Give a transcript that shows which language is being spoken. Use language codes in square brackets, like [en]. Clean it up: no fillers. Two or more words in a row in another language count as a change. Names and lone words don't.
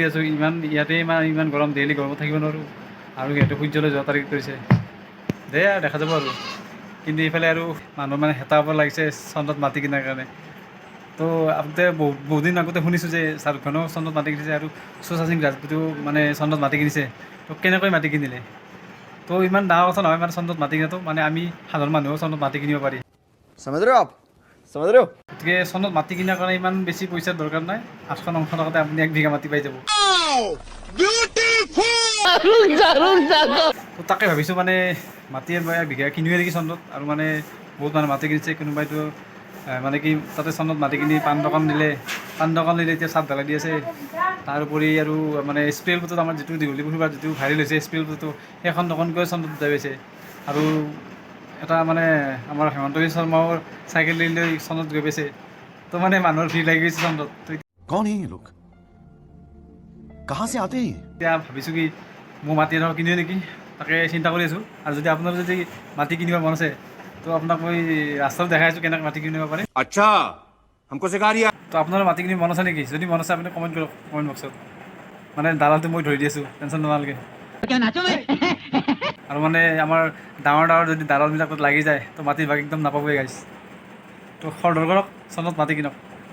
[as] আছোঁ ইয়াতে ইমান গৰম ডেইলি গৰমত থাকিব নোৱাৰোঁ আৰু সিহঁতে সূৰ্যলৈ যোৱা তাৰিখ কৰিছে দে আৰু দেখা যাব আৰু কিন্তু এইফালে আৰু মানুহ মানে হেতা হ'ব লাগিছে চন্দ্ৰত মাটি কিনাৰ কাৰণে তো আগতে বহুত দিন আগতে শুনিছোঁ যে শ্বাহৰুখ খানেও চন্দ্ৰত মাটি কিনিছে আৰু সুশান্ত সিং ৰাজপুতেও মানে চন্দ্ৰত মাটি কিনিছে তো কেনেকৈ মাটি কিনিলে তো ইমান ডাঙৰ কথা নহয় মানে চন্দ্ৰত মাটি কিনাটো মানে আমি সাধাৰণ মানুহেও চন্দ্ৰত মাটি কিনিব পাৰি [hi] समझ रहे हो आप समझ रहे हो [as] গতিকে চন্দ্ৰত মাটি কিনাৰ কাৰণে ইমান বেছি পইচাৰ দৰকাৰ নাই 800-900 টকাতে আপুনি 1 বিঘা মাটি পাই যাব তো তাকে ভাবিছোঁ মানে মাটি 1 বিঘা কিনোৱে নেকি চন্দ্ৰত আৰু মানে বহুত মানে মাটি কিনিছে কোনোবাইতো মানে কি তাতে চন্দ্ৰত মাটি কিনি পাণ দোকান দিলে এতিয়া চাপ ঢালাই দি আছে তাৰোপৰি আৰু মানে স্প্ৰেল বুটত আমাৰ যিটো দীঘলী পুখুৰীৰ যিটো ভাইৰেল হৈছে স্প্ৰেল বুটটো সেইখন দোকানকৈ চন্দ্ৰত উঠাই পাইছে আৰু এটা মানে আমাৰ হেমন্ত বিশ্ব শৰ্মাও চাইকেল লৈ চন্দ্ৰত গৈ পাইছে তো মানে মানুহৰ ভিৰ লাগি গৈছে চন্দ্ৰত তো [hi] कौन है ये लोग कहाँ से आते हैं [as] এতিয়া ভাবিছোঁ কি মোৰ মাটি এডোখৰ কিনোৱে নেকি তাকে চিন্তা কৰি আছোঁ আৰু যদি আপোনাৰ যদি মাটি কিনিব মন আছে তো আপোনাক মই ৰাস্তাটো দেখাই আছোঁ কেনেকৈ মাটি কিনিব পাৰে [hi] अच्छा हमको सिखा रिया [as] তো আপোনাৰ মাটি কিনিব মন আছে নেকি যদি মন আছে আপুনি কমেণ্ট কৰক [en] comment boxত [as] মানে দালালটো মই ধৰি দি আছোঁ টেনশ্যন নালাগে আৰু মানে আমাৰ ডাঙৰ যদি দালালবিলাকত লাগি যায় তো মাটিৰ ভাগ একদম নাপাবই গাইছ তো খৰধৰ কৰক চন্দ্ৰত মাটি কিনক